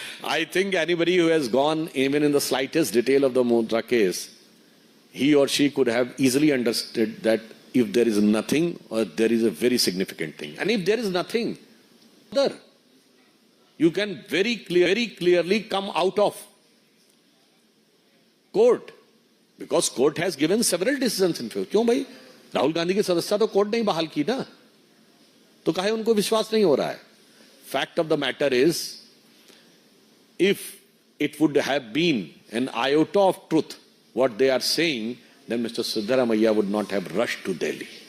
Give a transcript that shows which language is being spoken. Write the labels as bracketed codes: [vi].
[en] I think anybody who has gone even in the slightest detail of the Mundra case, he or she could have easily understood that if there is nothing or there is a very significant thing. And if there is nothing, you can very clearly come out of court. Because court has given several decisions in favor. [hi] क्यों भाई, राहुल गांधी की सदस्यता तो court नहीं बहाल की ना, तो काहे उनको विश्वास नहीं हो रहा है? [en] Fact of the matter is, if it would have been an iota of truth what they are saying, then Mr. Siddaramaiah would not have rushed to Delhi.